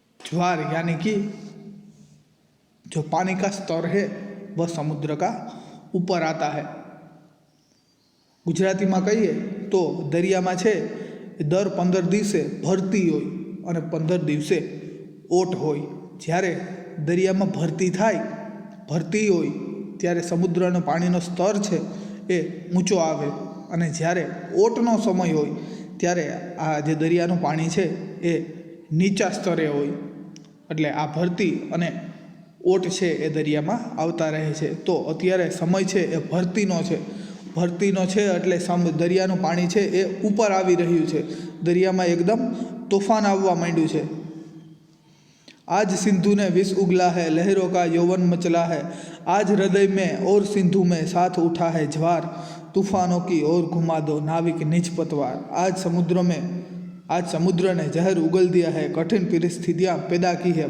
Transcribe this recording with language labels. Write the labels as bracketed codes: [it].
[hi] ज्वार यानी कि जो पानी का स्तर है वह समुद्र का ऊपर आता है। गुजराती में कहिए तो [gu] दरिया में छे दर 15 दिवसे भरती होय और 15 दिवसे ओट होय। જ્યારે દરિયામાં ભરતી હોય ત્યારે સમુદ્રનો પાણીનો સ્તર છે એ ઊંચો આવે, અને જ્યારે ઓટનો સમય હોય ત્યારે આ જે દરિયાનું પાણી છે એ નીચા સ્તરે હોય। એટલે આ ભરતી અને ઓટ છે એ દરિયામાં આવતા રહે છે। તો અત્યારે સમય છે એ ભરતીનો છે એટલે દરિયાનું પાણી છે એ ઉપર આવી રહ્યું છે, દરિયામાં એકદમ તોફાન આવવા માંડ્યું છે। [hi] आज सिंधु ने विष उगला है, लहरों का यौवन मचला है। आज हृदय में और सिंधु में साथ उठा है ज्वार। तूफानों की ओर घुमा दो नाविक निज पतवार। आज समुद्र ने जहर उगल दिया है, कठिन परिस्थितियाँ पैदा की है।